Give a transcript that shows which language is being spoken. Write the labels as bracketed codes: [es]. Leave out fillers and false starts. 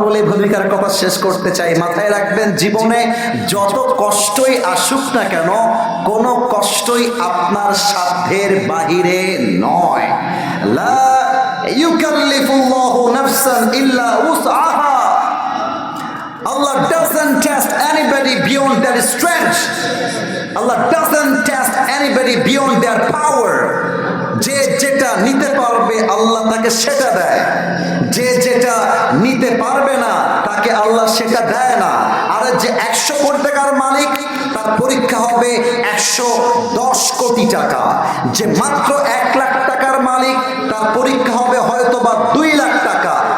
[bn] বলে ভূমিকার কথা শেষ করতে চাই। মাথায় রাখবেন, জীবনে যত কষ্টই আসুক না কেন, কোনো কষ্টই আপনার সাধ্যের বাহিরে নয়। [ar] লা ইউকাল্লিফুল্লাহু নাফসান ইল্লা উসআহা। [en] Allah doesn't test anybody beyond their strength. Allah doesn't test anybody beyond their power. [bn] যে যেটা নিতে পারবে আল্লাহ তাকে সেটা দেয়, যে যেটা নিতে পারবে না তাকে আল্লাহ সেটা দেয় না। আর যে 100 কোটি টাকার মালিক, তার পরীক্ষা হবে 110 কোটি টাকা। যে মাত্র 1 লাখ টাকার মালিক, তার পরীক্ষা হবে হয়তো বা 2 লাখ টাকা।